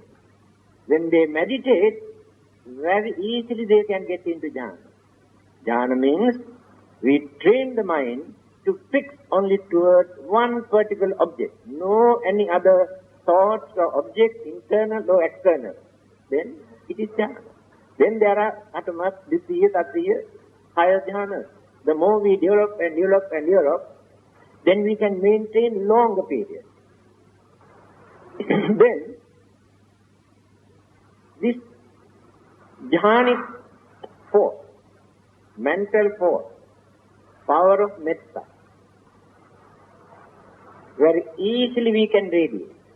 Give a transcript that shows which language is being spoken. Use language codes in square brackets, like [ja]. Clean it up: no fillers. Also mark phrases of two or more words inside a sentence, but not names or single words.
[en] When they meditate, very easily they can get into jhana. Jhana means we train the mind to fix only towards one particular object, no any other thoughts or objects, internal or external. Then it is jhana. Then there are [pi] atamas, ditiya, tatiya, [en] higher jhanas. The more we develop and develop and develop, then we can maintain longer periods. Then this jhanic force, mental force, power of metta, very easily we can radiate.